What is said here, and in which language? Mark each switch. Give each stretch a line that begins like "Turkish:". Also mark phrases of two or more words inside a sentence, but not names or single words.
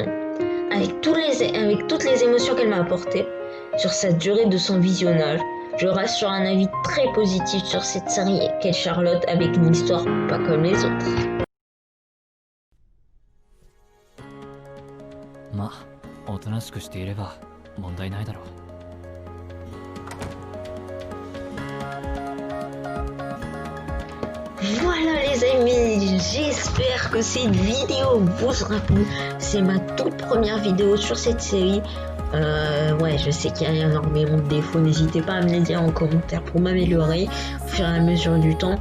French: Avec toutes les émotions qu'elle m'a apportées, sur sa durée de son visionnage, je reste sur un avis très positif sur cette série qu'est Charlotte avec une histoire pas comme les autres.
Japanese: まあおとなしくしていれば問題ないだろう。
French: Voilà les amis, j'espère que cette vidéo vous aura plu. C'est ma toute première vidéo sur cette série. Ouais, je sais qu'il y a énormément de défauts, n'hésitez pas à me les dire en commentaire pour m'améliorer au fur et à mesure du temps.